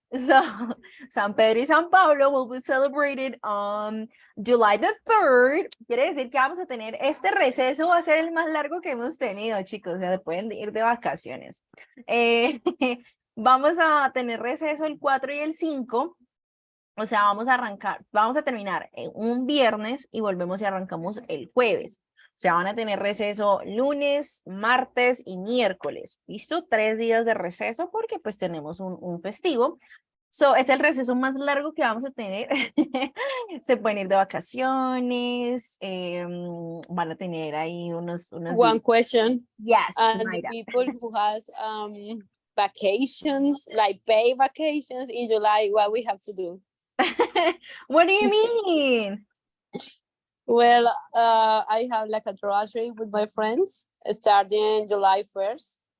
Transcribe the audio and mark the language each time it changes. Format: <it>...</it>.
<en>So San Pedro y San Pablo will be celebrated on July the 3rd.</en> <es>Quiere decir que vamos a tener este receso, va a ser el más largo que hemos tenido, chicos. O sea, pueden ir de vacaciones. Vamos a tener receso el 4 y el 5. O sea, vamos a terminar un viernes y volvemos y arrancamos el jueves. O sea, van a tener receso lunes, martes y miércoles. ¿Listo? 3 días de receso porque pues tenemos un festivo.</es> <en>So,</en> <es>es el receso más largo que vamos a tener. Se pueden ir de vacaciones. Van a tener ahí unos</es> <en>One question. Yes, And the Mayra. people who has vacations, like paid vacations in July, what we have to do? What do you mean? Well, I have like a grocery with my friends starting July 1st.</en>